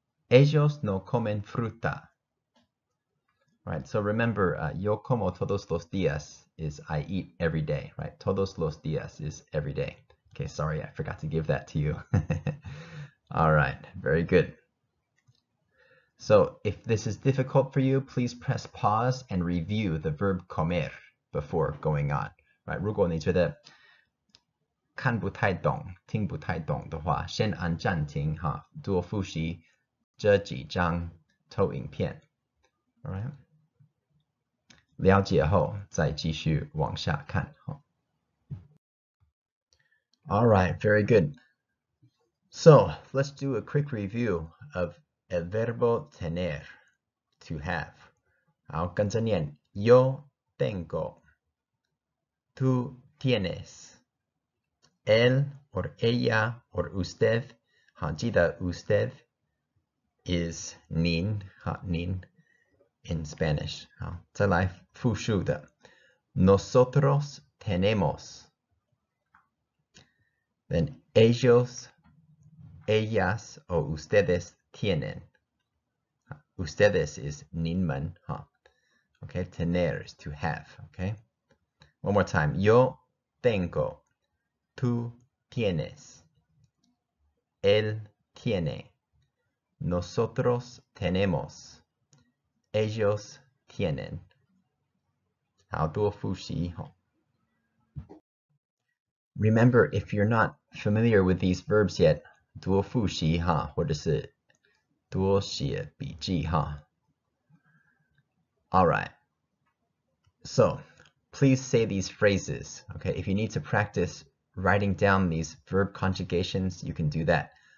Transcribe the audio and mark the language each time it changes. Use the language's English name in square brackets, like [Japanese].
[Spanish] Ellos no comen fruta. [English] Right, so remember, [Spanish] yo como todos los días [English] is I eat every day, right? [Spanish] Todos los días [English] is every day. Okay, sorry, I forgot to give that to you. All right, very good. So if this is difficult for you, please press pause and review the verb comer before going on. Right, [Chinese] 如果你觉得看不太懂、听不太懂的话，先按暂停哈，多复习这几张投影片。 [English] All right. [Chinese] 了解后再继续往下看。 [English] All right, very good. So let's do a quick review of [Spanish] el verbo tener, [English] to have. [Chinese] 好，跟着念 [Spanish] Yo tengo, tú tienes, él or ella or usted. [Chinese] 好，记得 usted is 您，好，您 [English] in Spanish. [Chinese] 好，再来复述的 [Spanish] Nosotros tenemos. Then ellos, ellas o ustedes tienen. Ustedes is 您们，哈。 [English] Okay, tener is to have. Okay, one more time. [Spanish] Yo tengo, tú tienes, él tiene, nosotros tenemos, ellos tienen. [Chinese] 好，多复习。 [English] Remember, if you're not familiar with these verbs yet, [Chinese] 多复习哈，或者是多写笔记哈。 [English] All right. So, please say these phrases. Okay, if you need to practice writing down these verb conjugations, you can do that.